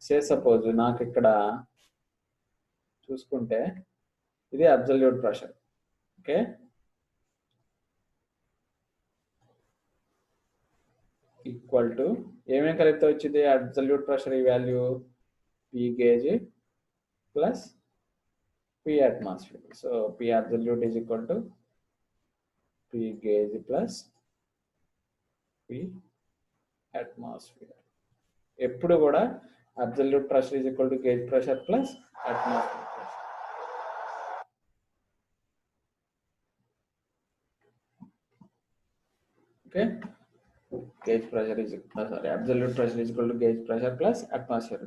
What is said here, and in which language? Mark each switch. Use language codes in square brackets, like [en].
[te] Suppose నాకు ఇక్కడ చూసుకుంటే ఇది absolute pressure. Okay, equal to ఏమేమి కలిపితే వచ్చింది అబ్సల్యూట్ ప్రెషర్? ఈ value P gauge plus P [en] P atmosphere. So P absolute is equal to P gauge plus P atmosphere. [te] ఎప్పుడు కూడా [en] Absolute pressure is equal to gauge pressure plus atmosphere pressure. Okay, gauge pressure is sorry absolute pressure is equal to gauge pressure plus atmosphere.